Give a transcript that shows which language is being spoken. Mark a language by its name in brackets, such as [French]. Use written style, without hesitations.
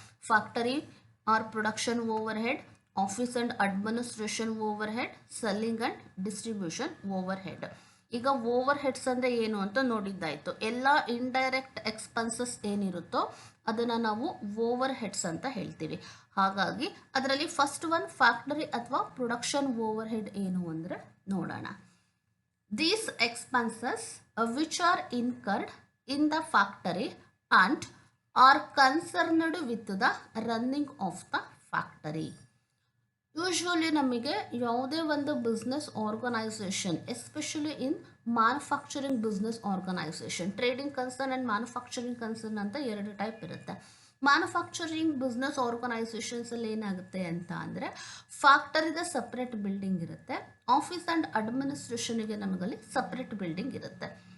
[English] Factory or production overhead, office and administration overhead, selling and distribution overhead. [Kannada] ಈಗ over heads ಅಂದರೆ ಏನು ಅಂತ ನೋಡಿದ್ದಾಯಿತು. ಎಲ್ಲ indirect expenses ಏನಿರುತ್ತೋ ಅದನ್ನು ನಾವು ಓವರ್ ಹೆಡ್ಸ್ ಅಂತ ಹೇಳ್ತೀವಿ. ಹಾಗಾಗಿ ಅದರಲ್ಲಿ ಫಸ್ಟ್ ಒನ್ ಫ್ಯಾಕ್ಟರಿ ಅಥವಾ ಪ್ರೊಡಕ್ಷನ್ ಓವರ್ ಹೆಡ್ ಏನು ಅಂದರೆ ನೋಡೋಣ. [English] These expenses which are incurred in the factory and are concerned with the running of the factory. [Kannada] Usually ನಮಗೆ ಯಾವುದೇ ಒಂದು business organization, especially in manufacturing business organization, trading concern and manufacturing concern ಅಂತ 2 type ಇರುತ್ತೆ. Manufacturing business ಆರ್ಗನೈಸೇಷನ್ಸಲ್ಲಿ ಏನಾಗುತ್ತೆ ಅಂತ ಅಂದರೆ ಫ್ಯಾಕ್ಟರಿದ separate building ಇರುತ್ತೆ, office and ಅಡ್ಮಿನಿಸ್ಟ್ರೇಷನ್ಗೆ ನಮಗಲ್ಲಿ separate building ಇರುತ್ತೆ.